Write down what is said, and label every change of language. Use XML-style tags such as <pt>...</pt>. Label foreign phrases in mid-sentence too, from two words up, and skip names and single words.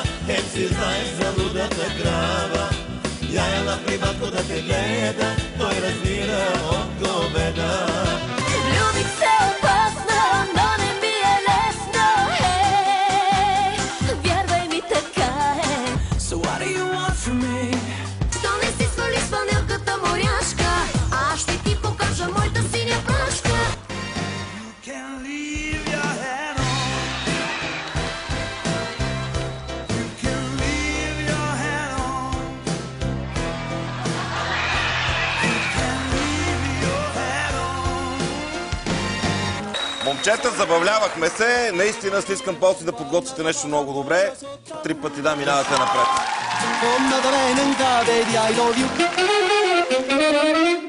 <bg>Хем си знаеш за лудата крава. Я ела при батко да те гледа, той разбира от говеда. Любих се опасно, но не ми е лесно. Вярвай ми, така е.</bg> <en>So what do you want from me?</en> <bg>Що не си свалиш фанелката моряшка? Аз ще ти покажа моята синя прашка.</bg> <en>You can leave your head on. You can leave your head on. You can leave your head on.</en> <bg>Момчета, забавлявахме се. Наистина стискам палци да подготвите нещо много добре. 3 пъти да минавате напред.</bg>